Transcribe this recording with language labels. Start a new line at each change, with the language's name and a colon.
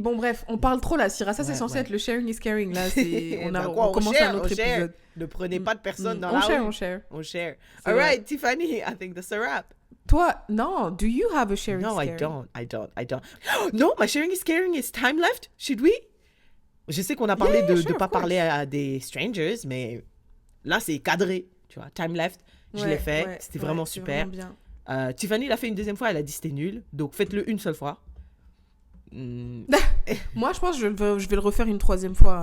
French: Bon bref, on parle trop là, Syrah. Ça c'est censé être le sharing is caring là. On commence un autre épisode. Ne prenez pas de personne dans la rue. On share.
English: All right, Tiffany, I think that's a wrap.
French: Toi, non.
English: Do you have a sharing is No, caring? I don't. No, my sharing is caring is time left. Should we?
French: Je sais qu'on a parlé de ne pas parler à des strangers, mais là, c'est cadré, tu vois. Time left, je l'ai fait, c'était vraiment super. Vraiment bien. Tiffany l'a fait une deuxième fois, elle a dit c'était nul, donc faites-le une seule fois. Moi, je pense que je vais le refaire une troisième fois.